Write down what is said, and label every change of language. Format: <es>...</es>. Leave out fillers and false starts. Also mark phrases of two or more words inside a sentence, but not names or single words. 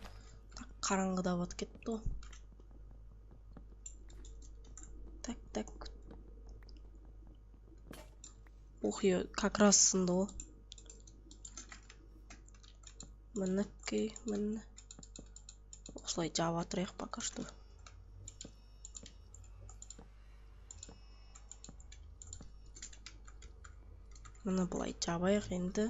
<kk>Қараңғыда батып кетті ғой. Так. Ух,</kk> <ru>как раз</ru> <kk>сынды ғой. Мінекей. Осылай жаба тұрайық</kk> <ru>пока что.</ru> <kk>Мына былай жабайық енді.</kk>